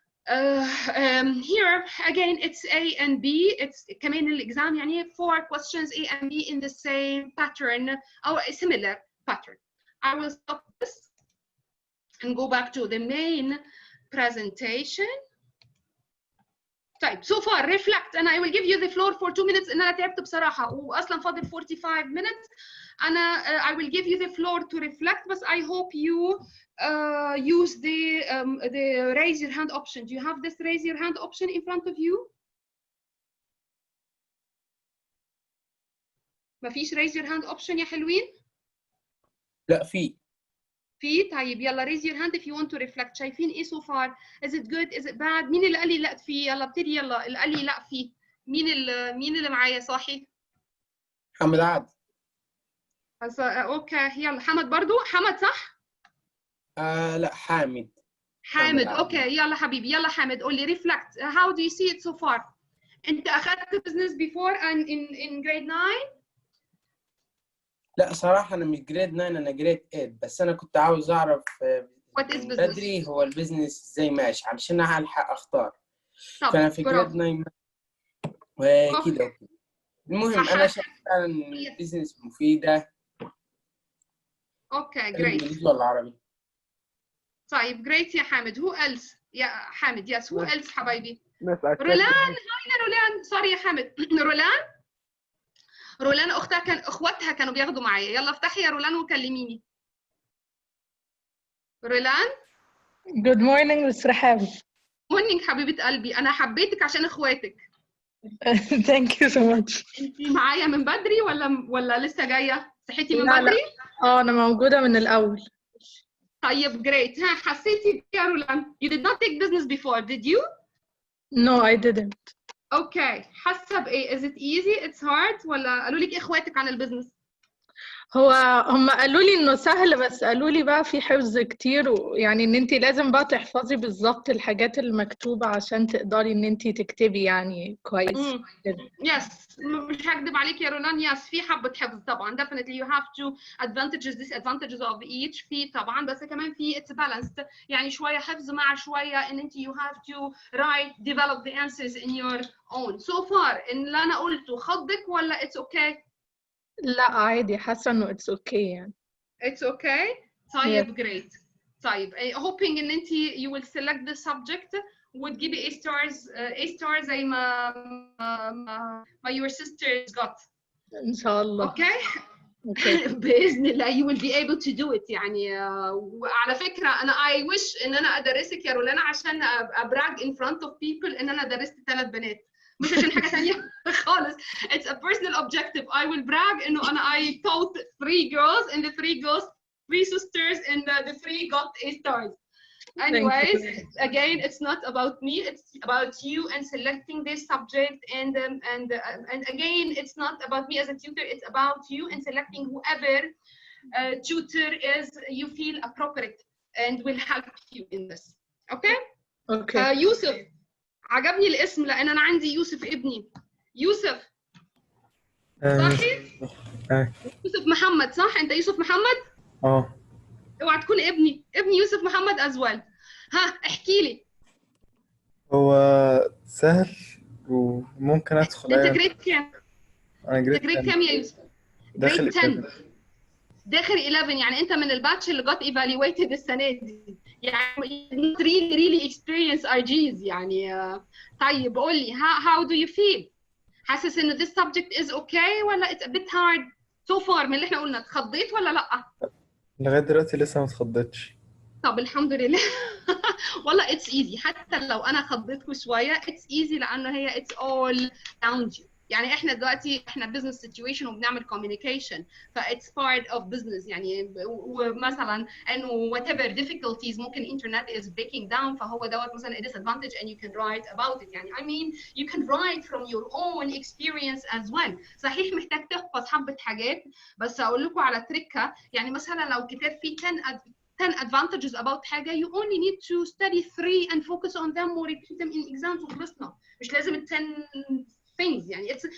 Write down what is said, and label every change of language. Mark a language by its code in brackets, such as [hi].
[en] Here again, it's A and B. It's [ar] كمان الexam يعني [en] 4 questions A and B in the same pattern or a similar pattern. I will stop this. and go back to the main presentation. [ar] طيب [en] so far reflect and I will give you the floor for 2 minutes. [ar] إن أنا تعبت بصراحة وأصلا فاضل [en] 45 minutes. [ar] أنا [en] I will give you the floor to reflect, but I hope you use the raise your hand option. Do you have this raise your hand option in front of you? [ar] ما فيش [en] raise your hand option [ar] يا حلوين؟ لا في. طيب يلا [en] raise your hand if you want to reflect. [ar] شايفين ايه [en] so far؟ Is it good? Is it bad؟ [ar] مين اللي قال لي لا فيه؟ يلا ابتدي يلا. اللي قال لي لا فيه مين اللي معايا صاحي؟ محمد عاد. اوكي يلا حمد برضو. حمد صح؟ لا حامد. حامد اوكي يلا حبيبي يلا حامد قول لي reflect. [en] How do you see it so far؟ [ar] انت اخذت [en] business before and in grade 9؟ [ar] لا صراحة أنا مش جريد 9 أنا جريد 8 بس أنا كنت عاوز أعرف [en] What is [ar] من [en] business؟ [ar] بدري هو البيزنس إزاي ماشي علشان ألحق أختار. طب فأنا في جريد 9 وكده. المهم أنا شايف فعلا البيزنس مفيدة. [en] Okay great. [ar] بالإنجليزي ولا عربي؟ طيب [en] great [ar] يا حامد. [en] Who else؟ [ar] يا حامد [en] yes who else [ar] حبايبي؟ [en] Miss, I checked [ar] رولان. [en] business. [ar] هاي يا رولان. سوري يا حامد. رولان اخواتها كانوا بياخدوا معايا. يلا افتحي يا رولان وكلميني. رولان. [en] Good morning Miss رحاب. [ar] مورنينج حبيبة قلبي. أنا حبيتك عشان إخواتك. [en] Thank you so much. [ar] أنتِ معايا من بدري ولا لسه جاية؟ صحيتي من لا بدري؟ أنا موجودة من الأول. طيب [en] great. [ar] ها حسيتي يا رولان؟ [en] You did not take business before, did you? No I didn't. Okay. [ar] حاسة بإيه؟ [en] Is it easy? It's hard؟ [ar] ولا قالوا لك إخواتك عن البزنس؟ هم قالوا لي إنه سهل بس قالوا لي بقى في حفظ كتير ويعني إن أنتِ لازم بقى تحفظي بالظبط الحاجات المكتوبة عشان تقدري إن أنتِ تكتبي يعني كويس. [en] Yes. [ar] مش هكدب عليك يا رولان. Yes. في حبة حفظ طبعا. [en] Definitely you have to advantages disadvantages of each. [ar] في طبعا بس كمان في [en] it's balanced. [ar] يعني شوية حفظ مع شوية إن أنتِ [en] you have to write develop the answers in your own. So far [ar] إن اللي أنا قلته خضك ولا [en] it's okay؟ [ar] لا عادي حاسة إنه [en] it's okay [ar] يعني. [en] It's okay. [ar] طيب [en] great. [ar] طيب [en] hoping [ar] إن أنتِ [en] you will select the subject [ar] وتجيبي [en] A stars [ar] زي ما [en] your sisters got. [ar] إن شاء الله. [en] Okay. [ar] بإذن الله [en] you will be able to do it [ar] يعني. وعلى فكرة أنا [en] I wish [ar] إن أنا أدرسك يا رولانا عشان أبراج [en] in front of people [ar] إن أنا درست 3 بنات. مش عشان حاجة ثانية خالص. [en] It's a personal objective. I will brag [ar] إنه أنا [en] I taught 3 girls and the 3 girls 3 sisters and the 3 got A stars. Anyways, again, it's not about me. It's about you and selecting this subject. And again, it's not about me as a tutor. It's about you and selecting whoever tutor is you feel appropriate and will help you in this. Okay? Okay. [ar] يوسف. عجبني الاسم لأن أنا عندي يوسف ابني. يوسف. صحي؟ يوسف محمد صح؟ أنت يوسف محمد؟ اوعى تكون ابني يوسف محمد أزول. ها احكي لي. هو سهل وممكن ادخل انت جريد كام؟ انا انت جريد كام يا يوسف؟ داخل 10. داخل 11 يعني انت من الباتش اللي [en] got evaluated [ar] السنه دي يعني [en] really experience RGs [ar] يعني. طيب قول لي [en] how do you feel؟ [ar] حاسس ان [en] this subject is okay [ar] ولا [en] it's a bit hard so far [ar] من اللي احنا قلنا؟ اتخضيت ولا لا؟ لغايه دلوقتي لسه ما اتخضيتش. طب الحمد لله. والله [en] it's easy. [ar] حتى لو انا خضيتكم شويه [en] it's easy [ar] لانه هي [en] it's all around you. [ar] يعني احنا دلوقتي احنا business situation وبنعمل communication ف [en] it's part of business [ar] يعني. ومثلا انه [en] whatever difficulties [ar] ممكن [en] internet is breaking down [ar] فهو دوت مثلا [en] a disadvantage and you can write about it [ar] يعني. [en] I mean you can write from your own experience as well. [ar] صحيح محتاج تحفظ حبة حاجات بس اقول لكم على تريكة يعني. مثلا لو كتاب فيه [en] 10 advantages about [ar] حاجة [en] you only need to study 3 and focus on them or repeat them in exams [ar] وخلصنا. مش لازم [en] 10 things [ar] يعني.